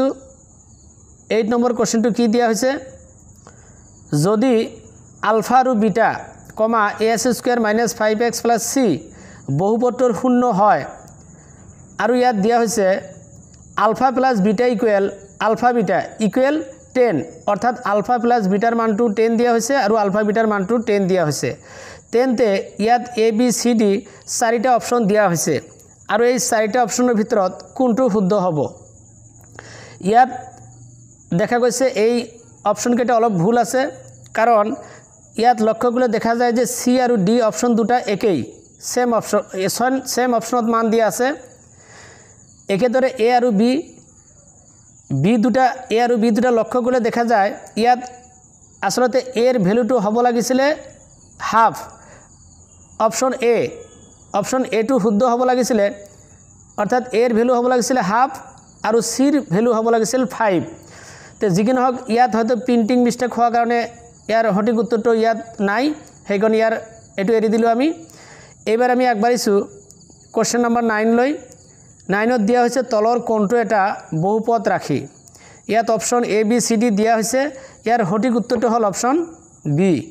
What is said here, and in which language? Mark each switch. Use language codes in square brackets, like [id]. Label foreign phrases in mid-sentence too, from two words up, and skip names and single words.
[as] 8 নম্বৰ কোশ্চেনটো কি দিয়া হৈছে যদি আলফা আৰু বিটা (as² - 5x + c) বহুপদটোৰ 0 হয় আৰু ইয়াত দিয়া হৈছে আলফা প্লাস বিটা ইকুৱেল আলফা বিটা ইকুৱেল 10 অৰ্থাৎ আলফা প্লাস বিটাৰ মানটো 10 দিয়া হৈছে আৰু আলফা বিটাৰ মানটো 10 দিয়া হৈছে তেন্তে ইয়াত A B C D 4টা অপশন দিয়া হৈছে আৰু এই 4টা অপশনৰ ভিতৰত কোনটো শুদ্ধ হ'ব। ইয়াত দেখা গৈছে এই অপশন কেইটা অলপ ভুল আছে কাৰণ ইয়াত লক্ষ্য কৰিলে দেখা যায় যে C আৰু D অপশন দুটা একেই [en] same option [hi] मान दिया [as] আছে একেদৰে এ আৰু বি দুটা লক্ষ্য কৰিলে দেখা যায় ইয়াত আসলতে এৰ ভ্যালুটো হ'ব লাগিছিলে হাফ অপশন এটো শুদ্ধ হ'ব লাগিছিলে অৰ্থাৎ এৰ ভ্যালু হ'ব লাগিছিলে হাফ আৰু সিৰ ভ্যালু হ'ব লাগিছিল 5 তে যিকি নহওক ইয়াত হয়তো [en] printing mistake [as] হোৱাৰ কাৰণে ইয়াৰ সঠিক উত্তৰটো ইয়াত নাই সেইকাৰণে ইয়াৰ এটো এৰি দিলো আমি এবাৰ আমি আগবাঢ়িছো [en] question number [as] 9 লৈ 9ত দিয়া হৈছে তলৰ কোনটো এটা বহুপদ ৰাখি ইয়াত অপশন এ বি সি ডি দিয়া হৈছে ইয়াৰ সঠিক উত্তৰটো হ'ল অপশন বি